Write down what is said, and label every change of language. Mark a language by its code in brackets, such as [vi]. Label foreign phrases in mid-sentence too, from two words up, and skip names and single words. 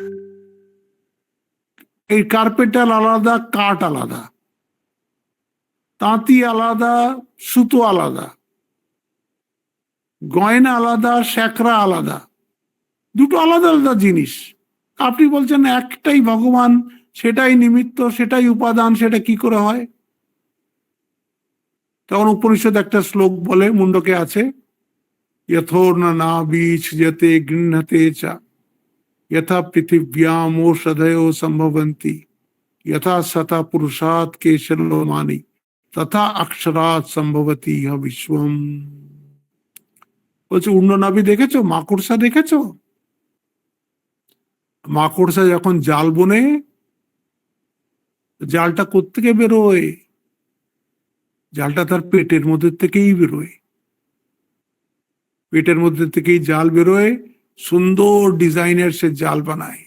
[bn] এই কার্পেটাল আলাদা, কাঠ আলাদা, তাঁতি আলাদা, সুতো আলাদা, গয়না আলাদা, স্যাকরা আলাদা, দুটো আলাদা আলাদা জিনিস। আপনি বলছেন একটাই ভগবান, সেটাই নিমিত্ত, সেটাই উপাদান, সেটা কি করে হয়? তখন উপনিষদ একটা শ্লোক বলে, মুন্ডকে আছে, [sa] यथोर्न नाभीच्छ्यते गृह्णते च यथा पृथिव्याम ओषधयो संभवन्ति यथा सता पुरुषात् केशलोमानि तथा अक्षरात् संभवति ইহ বিশ্বম। [bn] বলছে উর্ণ নাভি দেখেছো, মাকড়সা দেখেছো? মাকড়সা যখন জাল বোনে, জালটা কোত্থেকে বেরোয়? জালটা তার পেটের মধ্যে থেকেই বেরোয়, পেটের মধ্যে থেকেই জাল বেরোয়, সুন্দর ডিজাইনের সে জাল বানায়।